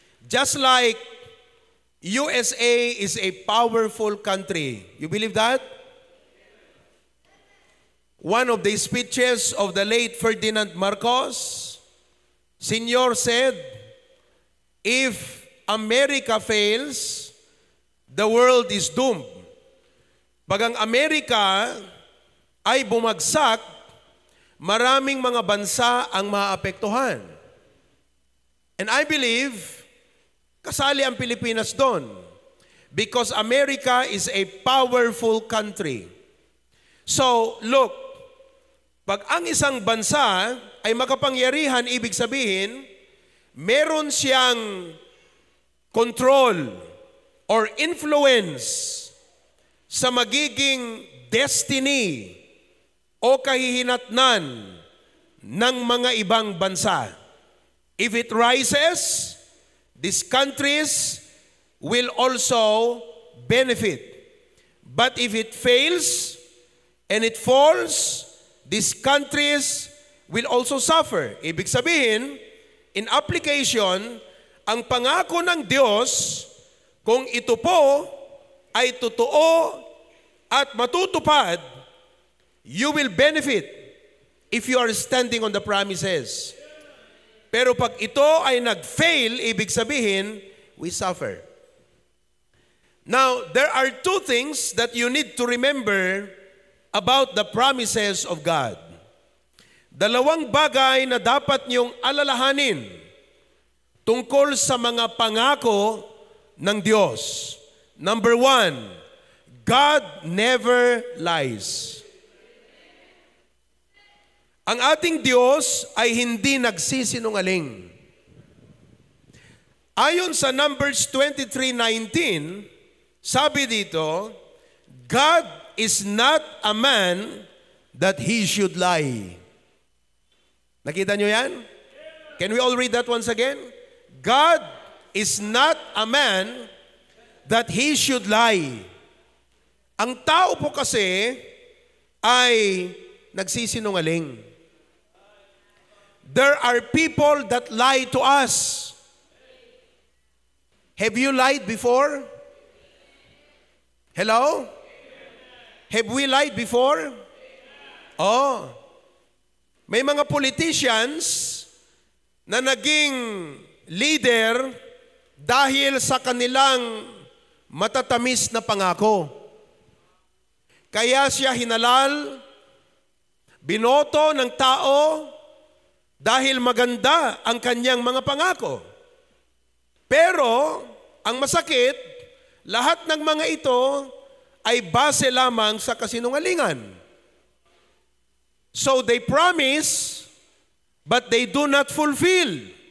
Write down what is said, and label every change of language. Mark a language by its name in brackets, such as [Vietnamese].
[English] Just like USA is a powerful country. You believe that? One of the speeches of the late Ferdinand Marcos Sr. said, if America fails, the world is doomed. [Filipino] Pag ang Amerika ay bumagsak, maraming mga bansa ang maapektuhan. And I believe, kasali ang Pilipinas doon. [English] Because America is a powerful country. So, look, pag ang isang bansa [Filipino] ay makapangyarihan, ibig sabihin, meron siyang control or influence sa magiging destiny o kahihinatnan ng mga ibang bansa. [English] If it rises, these countries will also benefit. But if it fails and it falls, these countries will also suffer. [Filipino] Ibig sabihin, in application, ang pangako ng Diyos, kung ito po ay totoo at matutupad, you will benefit if you are standing on the promises. Pero pag ito ay nag-fail, ibig sabihin, we suffer. [English] Now, there are two things that you need to remember about the promises of God. [Filipino] Dalawang bagay na dapat niyong alalahanin tungkol sa mga pangako ng Diyos. [English] Number one, God never lies. [Filipino] Ang ating Diyos ay hindi nagsisinungaling. Ayon sa Numbers 23:19, sabi dito, God is not a man that he should lie. Nakita nyo yan? [English] Can we all read that once again? God is not a man that he should lie. [Filipino] Ang tao po kasi ay nagsisinungaling. [English] There are people that lie to us. Have you lied before? Hello? Have we lied before? Oh. [Filipino] May mga politicians na naging leader dahil sa kanilang matatamis na pangako. Kaya siya hinalal, binoto ng tao dahil maganda ang kanyang mga pangako. Pero, ang masakit, lahat ng mga ito ay base lamang sa kasinungalingan. [English] So they promise, but they do not fulfill.